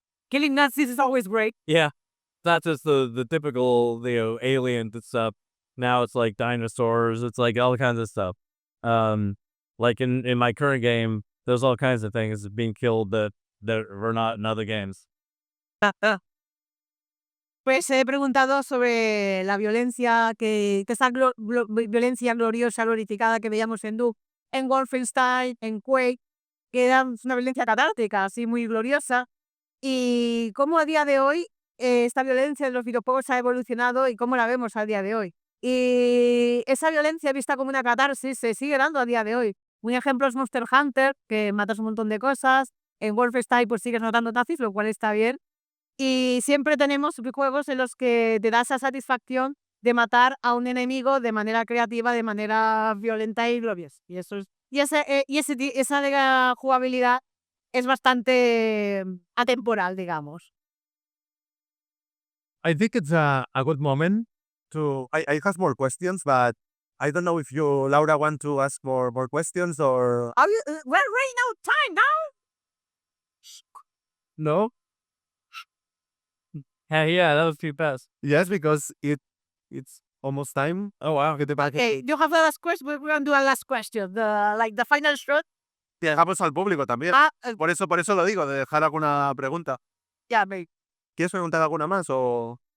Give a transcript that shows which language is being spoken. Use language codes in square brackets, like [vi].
[en] Killing Nazis is always great. yeah, it's not just the typical alien stuff. Now it's like dinosaurs. It's like all kinds of stuff. Like in my current game, there's all kinds of things being killed that were not in other games. [es] Pues he preguntado sobre la violencia, que esa violencia gloriosa, glorificada que veíamos en Doom, en Wolfenstein, en Quake, que era una violencia catártica, así muy gloriosa, y cómo a día de hoy esta violencia de los videojuegos ha evolucionado y cómo la vemos a día de hoy. Y esa violencia vista como una catarsis se sigue dando a día de hoy. Un ejemplo es Monster Hunter, que matas un montón de cosas. En Wolfenstein pues sigues matando nazis, lo cual está bien. Y siempre tenemos juegos en los que te da esa satisfacción de matar a un enemigo de manera creativa, de manera violenta y gloriosa. Y esa jugabilidad es bastante atemporal, digamos. [en] I think it's a good moment to. I have more questions, but I don't know if you, Laura, want to ask more questions or We're running out of time now. no? Yeah, that was too fast. Yes, because it's almost time. Oh wow. Okay, you have the last question. We're going to do a last question. The final shot. [es] Dejamos al público también. Por eso lo digo, de dejar alguna pregunta. [en] Yeah, maybe. [es] ¿Quieres preguntar alguna más o